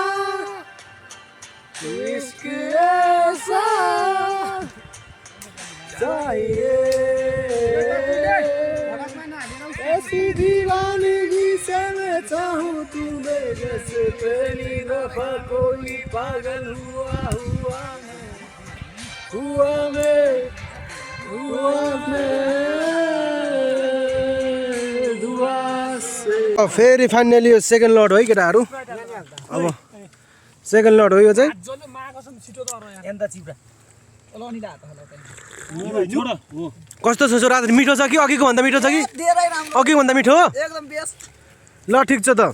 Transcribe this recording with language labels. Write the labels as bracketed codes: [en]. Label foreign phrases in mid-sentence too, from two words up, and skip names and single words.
[hi] इश्क ऐसा चाहिए ऐसी दीवानगी से मैं चाहूँ तुम्हें जैसे पहली दफा कोई पागल हुआ दुआ से [ne] फेरि फाइनली यो सेकेन्ड लड हो है केटाहरू अब सेकेन्ड लड हो यो चाहिँ कस्तो छ रात मिठो छ कि अघिको भन्दा मिठो छ कि अघिको भन्दा मिठो हो एकदम बेस्ट ल ठिक छ त